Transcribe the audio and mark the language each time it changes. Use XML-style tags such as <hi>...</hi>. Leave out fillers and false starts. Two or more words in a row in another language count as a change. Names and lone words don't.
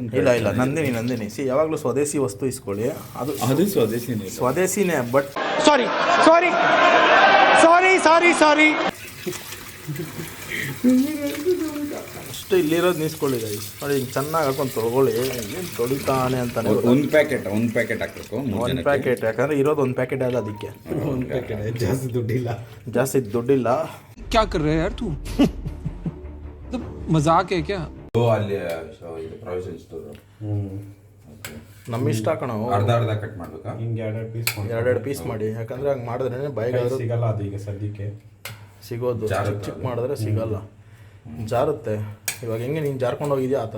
<kn>ಇಲ್ಲ ನಂದಿನಿ ಯಾವಾಗಲೂ ಸ್ವದೇಶಿ ವಸ್ತು ಇಸ್ಕೊಳ್ಳಿ. ಅದು ಸ್ವದೇಶಿನೇ</kn> <en>but sorry</en> <kn>ಅಷ್ಟು ಇಲ್ಲಿರೋದು ನಿಸ್ಕೊಳ್ಳಿ ಗೈಸ್. ನೋಡಿ ಹಿಂಗೆ ಚೆನ್ನಾಗಿ ಹಾಕೊಂಡು ತೊಗೊಳ್ಳಿ. ಏನು ತೊಳಿತಾನೆ ಅಂತಾನೆ. ಒಂದು ಪ್ಯಾಕೆಟ್ ಹಾಕಬೇಕು. ಒಂದು ಪ್ಯಾಕೆಟ್ ಯಾಕಂದರೆ ಇರೋದು ಒಂದು ಪ್ಯಾಕೆಟ್ ಅಲ್ಲ, ಅದಕ್ಕೆ ಒಂದು ಪ್ಯಾಕೆಟ್ ಜಾಸ್ತಿ ದುಡ್ಡಿಲ್ಲ.</kn> <hi>क्या कर रहे हैं यार तू? तो मजाक है क्या?</hi> <kn>ಅಲ್ಲಿ</kn> <en>provision store.</en> <kn>ನಮ್ಮ ಇಷ್ಟ ಕಣ. ಅರ್ಧ ಕಟ್ ಮಾಡ್ಬೇಕಾ? ಹಿಂಗೆ ಎರಡೆರಡು ಪೀಸ್ ಮಾಡಿ. ಯಾಕಂದರೆ ಹಂಗೆ ಮಾಡಿದ್ರೆ ಬಾಯಿಗೆ ಸಿಗಲ್ಲ ಅದು ಈಗ ಸದ್ಯಕ್ಕೆ ಸಿಗೋದು. ಚಿಕ್ಕ ಮಾಡಿದ್ರೆ ಸಿಗಲ್ಲ, ಜಾರುತ್ತೆ. ಇವಾಗ ಹೆಂಗೆ ನೀನು ಜಾರ್ಕೊಂಡು ಹೋಗಿದ್ಯಾ ಆ ಥರ.</kn>